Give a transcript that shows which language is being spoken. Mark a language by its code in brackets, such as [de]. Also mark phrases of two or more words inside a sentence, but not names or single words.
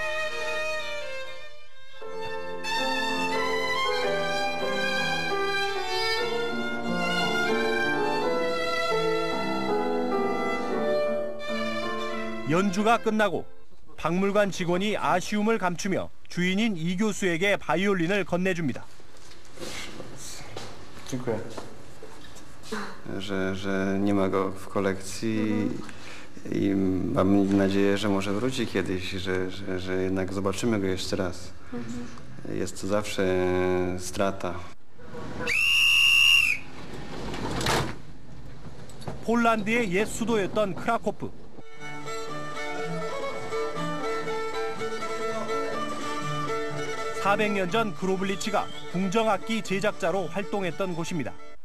[ko] 연주가 끝나고 박물관 직원이 아쉬움을 감추며 주인인 이 교수에게 바이올린을 건네줍니다. [pl] Dziękuję. że nie ma go w kolekcji i mam nadzieję, że może wróci kiedyś, że jednak zobaczymy go jeszcze raz. Jest to zawsze strata. [ko] 폴란드의 옛 수도였던 크라코프. (400년) 전 그로블리치가 궁정악기 제작자로 활동했던 곳입니다.